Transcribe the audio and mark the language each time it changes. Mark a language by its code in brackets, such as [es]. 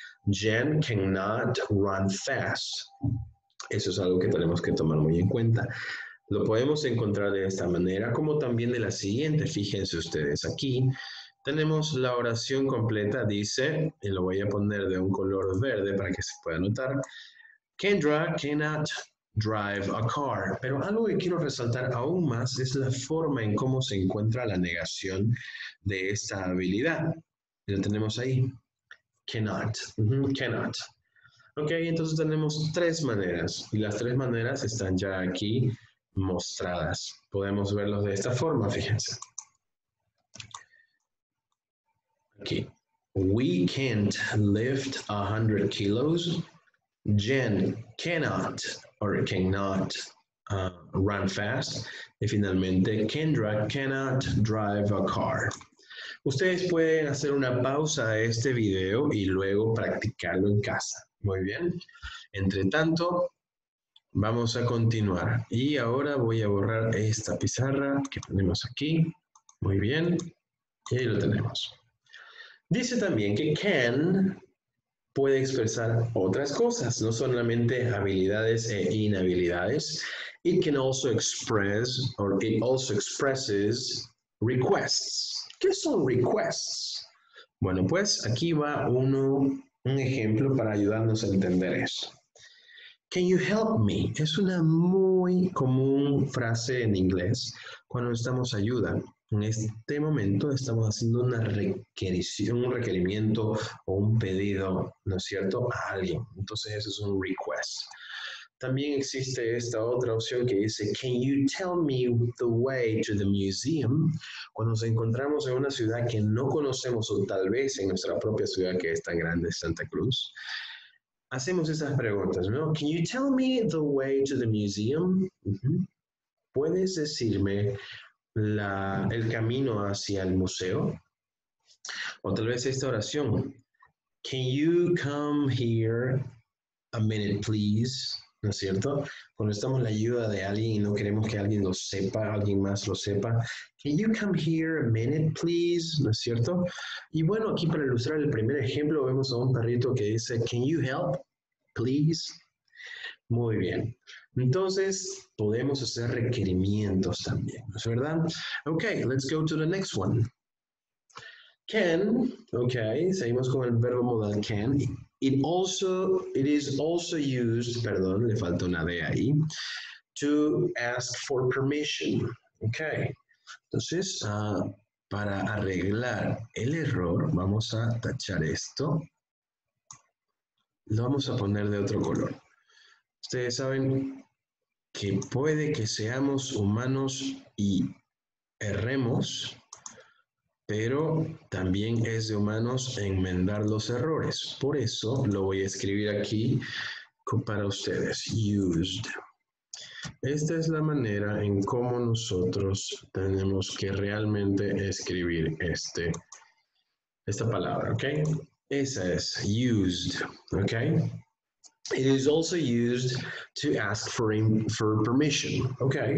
[en] Jen cannot run fast. [es] Eso es algo que tenemos que tomar muy en cuenta. Lo podemos encontrar de esta manera, como también de la siguiente. Fíjense ustedes aquí. Tenemos la oración completa, dice, y lo voy a poner de un color verde para que se pueda notar. [en] Kendra cannot drive a car. [es] Pero algo que quiero resaltar aún más es la forma en cómo se encuentra la negación de esta habilidad. Lo tenemos ahí. Cannot. Cannot. Ok, entonces tenemos tres maneras y las tres maneras están ya aquí mostradas. Podemos verlos de esta forma, fíjense. [en] Aquí. We can't lift 100 kilos. Jen cannot or cannot run fast. [es] Y finalmente, [en] Kendra cannot drive a car. [es] Ustedes pueden hacer una pausa a este video y luego practicarlo en casa. Muy bien. Entre tanto, vamos a continuar. Y ahora voy a borrar esta pizarra que tenemos aquí. Muy bien. Y ahí lo tenemos. Dice también que can puede expresar otras cosas, no solamente habilidades e inhabilidades. [en] It can also express, or it also expresses requests. [es] ¿Qué son requests? Bueno, pues aquí va un ejemplo para ayudarnos a entender eso. [en] Can you help me? [es] Es una muy común frase en inglés cuando necesitamos ayuda. En este momento estamos haciendo un requerimiento o un pedido, ¿no es cierto?, a alguien. Entonces eso es un request. También existe esta otra opción que dice, [en] can you tell me the way to the museum? [es] Cuando nos encontramos en una ciudad que no conocemos o tal vez en nuestra propia ciudad que es tan grande, Santa Cruz, hacemos esas preguntas, ¿no? [en] Can you tell me the way to the museum? [es] ¿Puedes decirme el camino hacia el museo? O tal vez esta oración, [en] can you come here a minute, please? [es] ¿No es cierto? Cuando necesitamos la ayuda de alguien y no queremos que alguien lo sepa, alguien más lo sepa. [en] Can you come here a minute, please? [es] ¿No es cierto? Y bueno, aquí para ilustrar el primer ejemplo vemos a un perrito que dice, [en] can you help, please? [es] Muy bien. Entonces, podemos hacer requerimientos también, ¿no es verdad? [en] Okay, let's go to the next one. [es] Can, okay, seguimos con el verbo modal can. [en] It is also used, [es] perdón, le falta una D ahí, [en] to ask for permission. Okay. [es] Entonces, para arreglar el error, vamos a tachar esto. Lo vamos a poner de otro color. Ustedes saben que puede que seamos humanos y erremos, pero también es de humanos enmendar los errores. Por eso lo voy a escribir aquí para ustedes. Used. Esta es la manera en cómo nosotros tenemos que realmente escribir esta palabra, ¿ok? Esa es used, ¿ok? [en] It is also used to ask for permission, ¿ok?